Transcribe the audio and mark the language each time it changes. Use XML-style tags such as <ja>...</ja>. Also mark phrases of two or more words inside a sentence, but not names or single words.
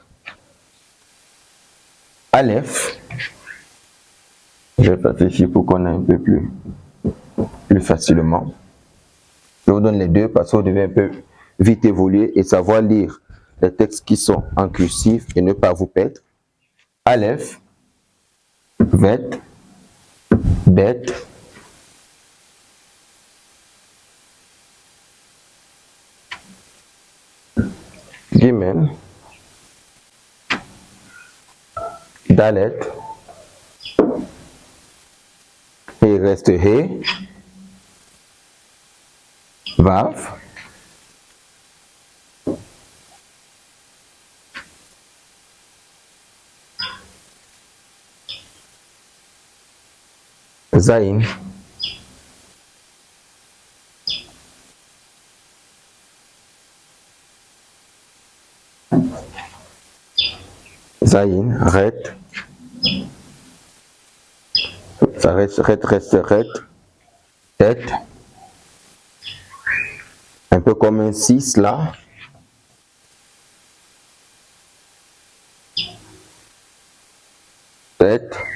<fr>Aleph, je vais faire ici pour qu'on ait un peu plus facilement. Je vous donne les deux parce que vous devez un peu vite évoluer et savoir lire les textes qui sont en cursif et ne pas vous perdre.</fr> <he>אלף, וית, בית, גימל, דלת,</he> <fr>et il reste he,</fr> <he>וו, זין, זין,</he> <fr>ret, ça reste ret, tête, un peu comme un 6 là. Tête.</fr>